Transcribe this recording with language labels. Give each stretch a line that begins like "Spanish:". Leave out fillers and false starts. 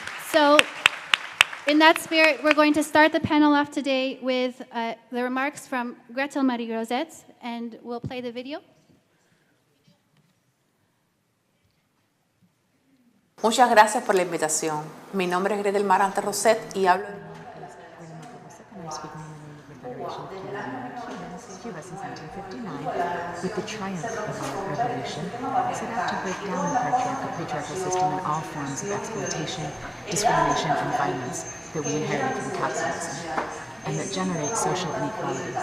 English: So, in that spirit, we're going to start the panel off today with the remarks from Gretel Marie Roset, and we'll play the video.
Spanish: Muchas gracias por la invitación. Mi nombre es Gretel Marante Roset y hablo
English: Cuba since 1959, with the triumph of the revolution, set out to break down the patriarchal system and all forms of exploitation, discrimination, and violence that we inherited from capitalism, and that generate social inequality.